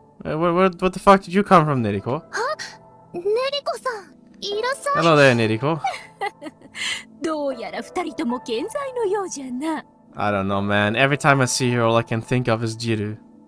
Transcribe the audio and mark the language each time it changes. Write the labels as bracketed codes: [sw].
[en] What the fuck did you come from, Neriko? [ja] ねりこさん、いらっしゃい。 [en] Hello there, Neriko. [ja] どうやら二人とも健在のようじゃな。 [en] I don't know, man. Every time I see her, all I can think of is Jiru.